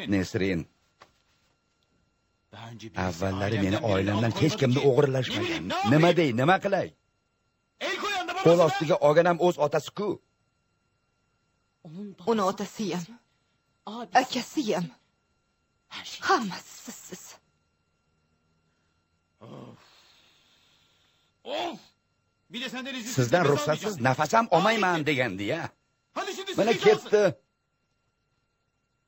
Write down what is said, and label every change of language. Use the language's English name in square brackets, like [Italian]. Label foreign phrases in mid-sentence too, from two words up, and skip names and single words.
[Uzbek] Nesrin, avvallari meni oilamdan hech kimni o'g'irlashmagan. Nima dey, nima qilay? Qo'l ostiga olganam o'z otasi-ku. Uni otasi ham, akasi ham, hammasi sizsiz. [Turkish] Bir de senden izin [Uzbek] Sizdan ruxsatsiz nafas ham olmayman degandi-ya. Mana ketdi.